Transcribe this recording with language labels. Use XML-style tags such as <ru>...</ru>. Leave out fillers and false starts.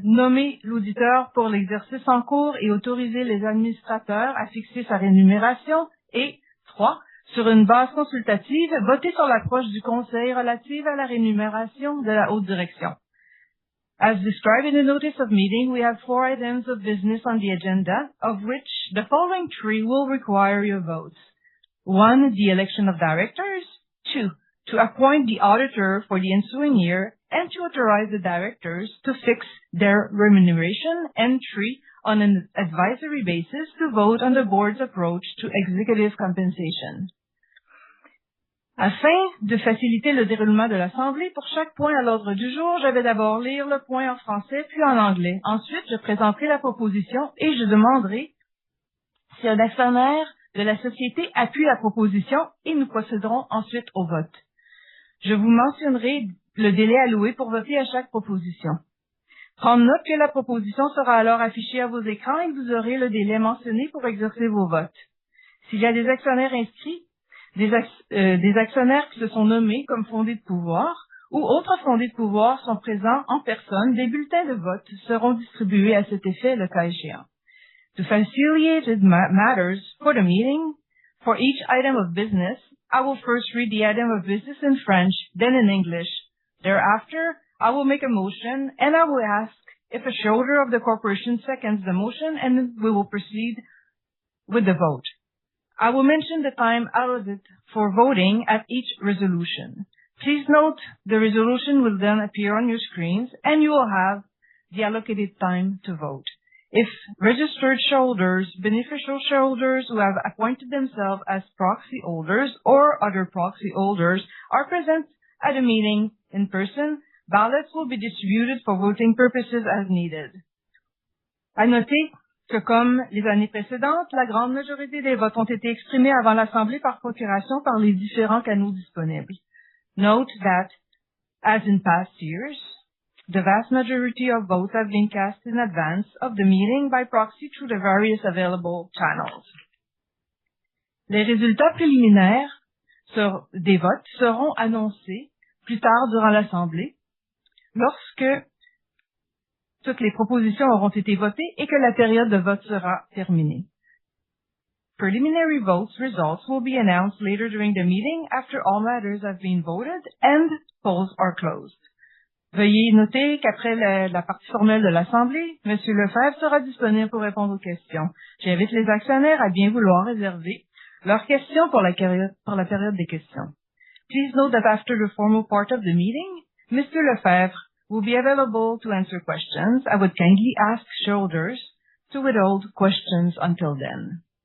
<fr>Nommer l'auditeur pour l'exercice en cours et autoriser les administrateurs à fixer sa rémunération, et 3. Sur une base consultative, voter sur l'approche du Conseil relative à la rémunération de la haute direction.</fr> <en>As described in the notice of meeting, we have 4 items of business on the agenda, of which the following 3 will require your votes. 1. The election of directors. 2. To appoint the auditor for the ensuing year, and to authorize the directors to fix their remuneration. And 3. On an advisory basis, to vote on the board's approach to executive compensation.</en> <fr>Afin de faciliter le déroulement de l'Assemblée, pour chaque point à l'ordre du jour, je vais d'abord lire le point en français puis en anglais. Ensuite, je présenterai la proposition et je demanderai si un actionnaire de la société appuie la proposition et nous procéderons ensuite au vote. Je vous mentionnerai le délai alloué pour voter à chaque proposition. Prendre note que la proposition sera alors affichée à vos écrans et que vous aurez le délai mentionné pour exercer vos votes. S'il y a des actionnaires inscrits, des actionnaires qui se sont nommés comme fondés de pouvoir ou autres fondés de pouvoir sont présents en personne, des bulletins de vote seront distribués à cet effet le cas échéant.</fr> <en>To facilitate matters for the meeting, for each item of business, I will first read the item of business in French, then in English. Thereafter, I will make a motion and I will ask if a shareholder of the corporation seconds the motion, and we will proceed with the vote. I will mention the time allotted for voting at each resolution. Please note the resolution will then appear on your screens and you will have the allocated time to vote. If registered shareholders, beneficial shareholders who have appointed themselves as proxy holders or other proxy holders are present at a meeting in person, ballots will be distributed for voting purposes as needed.</en> <fr>À noter que comme les années précédentes, la grande majorité des votes ont été exprimés avant l'Assemblée par procuration par les différents canaux disponibles.</fr> <en>Note that, as in past years, the vast majority of votes have been cast in advance of the meeting by proxy through the various available channels.</en> <fr>Les résultats préliminaires des votes seront annoncés plus tard durant l'Assemblée, lorsque toutes les propositions auront été votées et que la période de vote sera terminée.</fr> <en>Preliminary votes results will be announced later during the meeting after all matters have been voted and polls are closed.</en> <fr>Veuillez noter qu'après la partie formelle de l'Assemblée, M. Lefebvre sera disponible pour répondre aux questions. J'invite les actionnaires à bien vouloir réserver leurs questions pour la période des questions.</fr> <en>Please note that after the formal part of the meeting, Mr. Lefebvre will be available to answer questions. I would kindly ask shareholders to withhold questions until then.</en>